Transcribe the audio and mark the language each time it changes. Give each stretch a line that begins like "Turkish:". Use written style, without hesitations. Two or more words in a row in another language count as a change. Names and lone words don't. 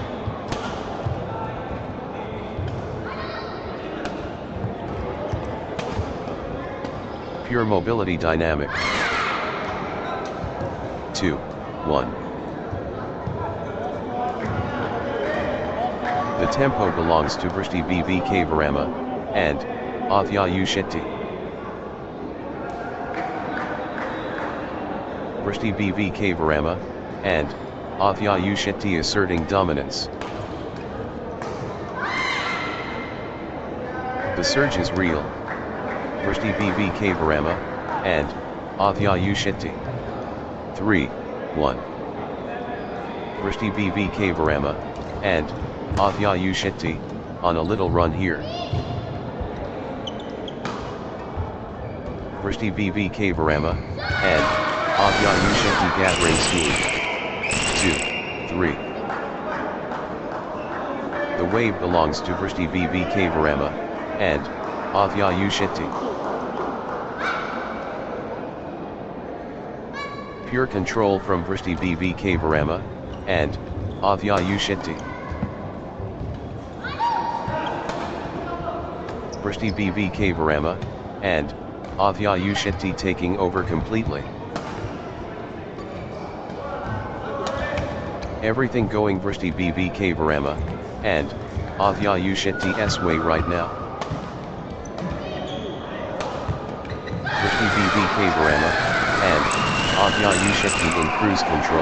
English: Pure mobility dynamic. 2-1. The tempo belongs to Vrishti BVK Varama, and Athyayu Shetti. Vrishti BVK Varama, and Athyayu Shetti asserting dominance. The surge is real. Vrishti BVK Varama, and Athyayu Shetti. 3-1. Vrishti BVK Varama, and Athyayu Shetti, on a little run here. Vrishti BVK Varama, and Athyayu Shetti gathering steam. 2-3. The wave belongs to Vrishti BVK Varama, and Athyayu Shetti. Pure control from Vrishti BVK Varama, and Athyayu Shetti. Vrishti BVK Varama, and Athyayu Shetti taking over completely. Everything going Vrishti BVK Varama, and Athyayu Shetti's way right now. Vrishti BVK Varama, and Athyayu Shetti in cruise control.